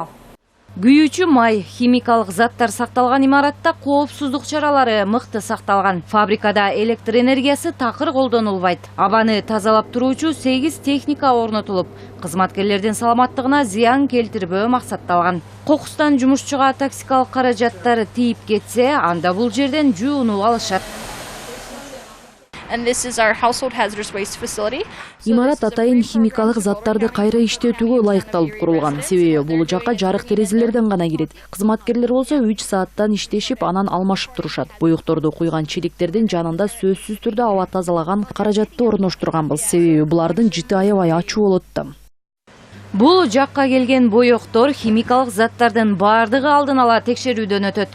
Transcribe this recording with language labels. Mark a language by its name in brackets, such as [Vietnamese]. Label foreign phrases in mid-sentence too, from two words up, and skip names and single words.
[Kyrgyz] Күйүүчү май, химикалык заттар сакталган имаратта коопсуздук чаралары мыкты сакталган. Фабрикада электр энергиясы такыр колдонулбайт. Абаны тазалап туруучу 8 техника орнотулуп, кызматкерлердин саламаттыгына зыян келтирбөө максатталган. Кокустан жумушчуга токсикалык каражаттары тийип кетсе, анда бул жерден жуунуп алышат. [English] And this is our household hazardous waste facility. [Kyrgyz] Имарат атайын химикалык заттарды кайра иштетүүгө ылайыкталып курулган. Себеби бул жакка жарык терезелерден гана кирет. Кызматкерлер болсо 3 сааттан иштешип, анан алмашып турушат. Боюкторду куйган челектердин жанында сөзсүз түрдө аба тазалаган каражатты орноштурганбыз. Себеби булардын жыты аябай ачуу болот да. Бул жакка келген боёктор химикалык заттардын бардыгы алдын ала текшерүүдөн өтөт.